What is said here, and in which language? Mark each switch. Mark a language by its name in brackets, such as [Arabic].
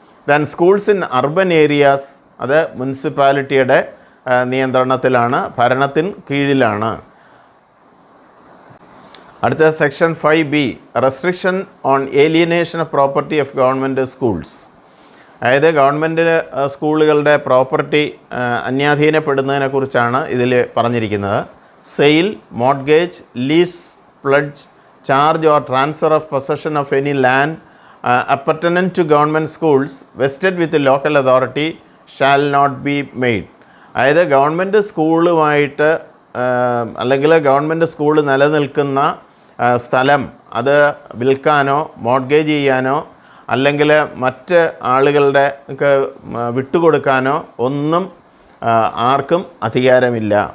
[English] then schools in urban areas [Malayalam] അത് മുനിസിപ്പാലിറ്റിയുടെ നിയന്ത്രണത്തിലാണ്, ഭരണത്തിന് കീഴിലാണ്. [English] അടുത്ത section 5B, restriction on alienation of property of government schools. [Malayalam] അതായത് ഗവൺമെൻറ് സ്കൂളുകളുടെ പ്രോപ്പർട്ടി അന്യാധീനപ്പെടുന്നതിനെക്കുറിച്ചാണ് ഇതിൽ പറഞ്ഞിരിക്കുന്നത്. [English] Sale, mortgage, lease, pledge, charge or transfer of possession of any land appurtenant to government schools vested with the local authority shall not be made. [Malayalam] അതായത് government സ്കൂളുമായിട്ട് അല്ലെങ്കിൽ government school നിലനിൽക്കുന്ന സ്ഥലം അത് വിൽക്കാനോ mortgage ചെയ്യാനോ അല്ലെങ്കിൽ മറ്റ് ആളുകളുടെ വിട്ടുകൊടുക്കാനോ ഒന്നും ആർക്കും അധികാരമില്ല.